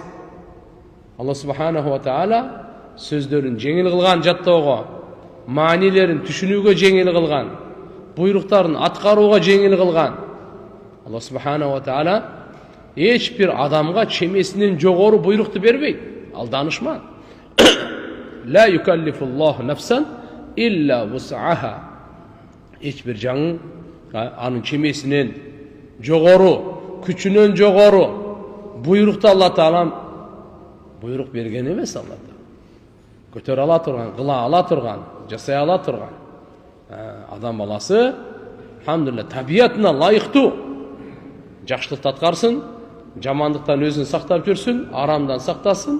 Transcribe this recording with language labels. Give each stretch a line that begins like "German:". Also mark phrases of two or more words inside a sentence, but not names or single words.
Kyrgyz: Алла
Arabic: سبحانه وتعالى
Kyrgyz: сөздөрүн жеңил кылган жаттоого, маанилерин түшүнүүгө жеңил кылган, буйруктарын аткарууга жеңил кылган. Алла
Arabic: سبحانه وتعالى
Kyrgyz: эч бир адамга чемесинен жогору буйрукту бербейт. Ал данышман.
Arabic: لا يكلف الله نفسا إلا وسعها.
Kyrgyz: Эч бир жан анын чемесинен жогору, күчүнөн жогору буйрукту Алла Таалам буйрук берген эмес. Алла Таала көтөрө ала турган, кыла ала турган, жасай ала турган. Адам баласы алхамдулилlah табиятына лайыктуу жакшылыкты аткарсын, жамандыктан өзүн сактап жүрсүн, арамдан сактасын.